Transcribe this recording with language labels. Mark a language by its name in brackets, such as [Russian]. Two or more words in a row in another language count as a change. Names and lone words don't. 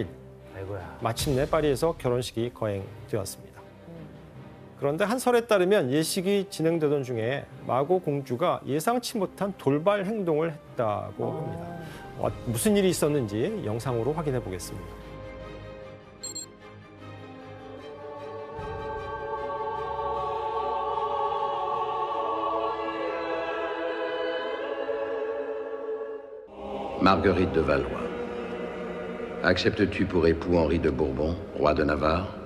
[Korean] 아이고야. 마침내 파리에서 결혼식이 거행되었습니다. 그런데 한 설에 따르면 예식이 진행되던 중에 마고 공주가 예상치 못한 돌발 행동을 했다고 합니다. 무슨 일이 있었는지 영상으로 확인해 보겠습니다. [French] Marguerite de Valois. Acceptes-tu pour époux Henri de Bourbon, roi de Navarre?